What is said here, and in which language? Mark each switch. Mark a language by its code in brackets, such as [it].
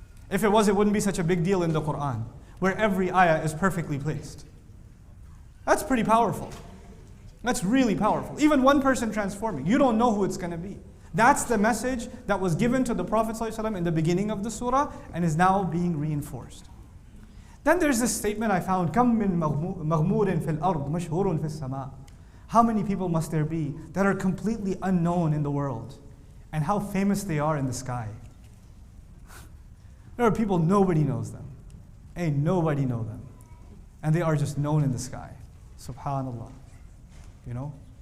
[en] If it was, it wouldn't be such a big deal in the Quran, where every ayah is perfectly placed. That's pretty powerful. That's really powerful. Even one person transforming, you don't know who it's going to be. That's the message that was given to the Prophet ﷺ in the beginning of the surah and is now being reinforced. Then there's this statement I found, [ar] كَم مِّن مَغْمُورٍ فِي الْأَرْضِ مَشْهُورٌ فِي السَّمَاءِ. [en] How many people must there be that are completely unknown in the world and how famous they are in the sky? There are people, nobody knows them. Ain't nobody know them. And they are just known in the sky. Subhanallah. You know?